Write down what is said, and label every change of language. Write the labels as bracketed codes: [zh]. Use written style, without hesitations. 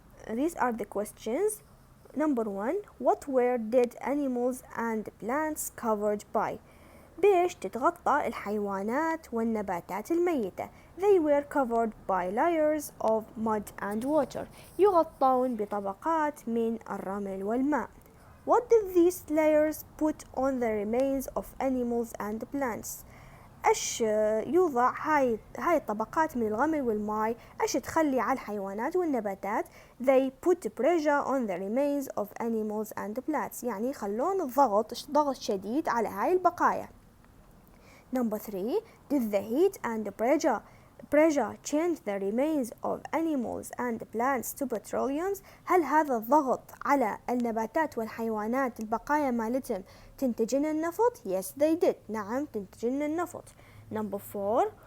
[en] These are the questions. Number 1. What were dead animals and plants covered by? [ar] بيش تتغطى الحيوانات والنباتات الميتة. [en] They were covered by layers of mud and water. [ar] يغطون بطبقات من الرمل والماء. [en] What did these layers put on the remains of animals and plants? [ar] ايش يوضع هاي الطبقات من الرمل والماء ايش تخلي على الحيوانات والنباتات؟ [en] They put pressure on the remains of animals and plants. [ar] يعني يخلون ضغط شديد على هاي البقايا. [en] Number 3. Did the heat and pressure change the remains of animals and plants to petroleum؟ [ar] هل هذا الضغط على النباتات والحيوانات البقايا مالتهم تنتجن النفط؟ [en] Yes, they did. [ar] نعم تنتجن النفط. [en] Number 4.